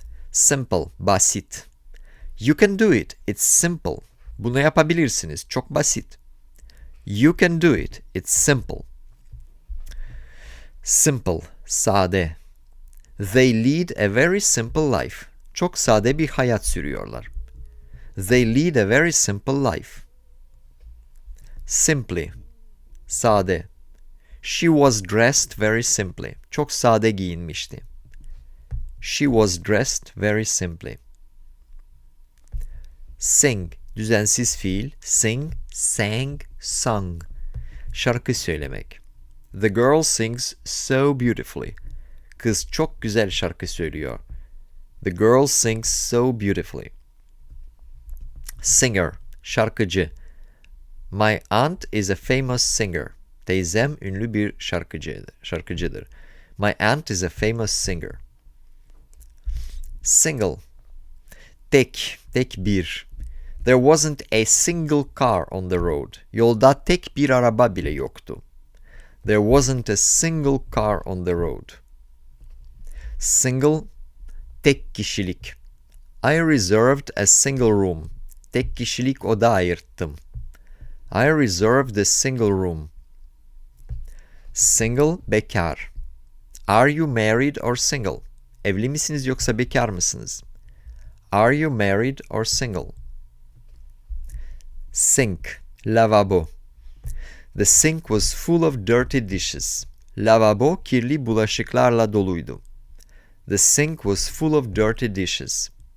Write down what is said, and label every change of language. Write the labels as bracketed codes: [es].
[en] Simple, basit. You can do it. It's simple. [tr] Bunu yapabilirsiniz. Çok basit. [en] You can do it. It's simple. Simple, sade. They lead a very simple life. [tr] Çok sade bir hayat sürüyorlar. [en] They lead a very simple life. Simply, sade. She was dressed very simply. [tr] Çok sade giyinmişti. [en] She was dressed very simply. Sing, [tr] düzensiz fiil. [en] Sing, sang, sung. [tr] Şarkı söylemek. [en] The girl sings so beautifully. [tr] Kız çok güzel şarkı söylüyor. [en] The girl sings so beautifully. Singer, şarkıcı. My aunt is a famous singer. [tr] Teyzem ünlü bir şarkıcıdır. [en] My aunt is a famous singer. Single, tek bir. There wasn't a single car on the road. [tr] Yolda tek bir araba bile yoktu. [en] There wasn't a single car on the road. Single, tek kişilik. I reserved a single room. [tr] Tek kişilik oda ayırttım. [en] I reserved a single room. Single, bekar. Are you married or single? [tr] Evli misiniz yoksa bekar mısınız? [en] Are you married or single? Sink, lavabo. The sink was full of dirty dishes. [tr] Lavabo kirli bulaşıklarla doluydu. [en] The sink was full of dirty dishes.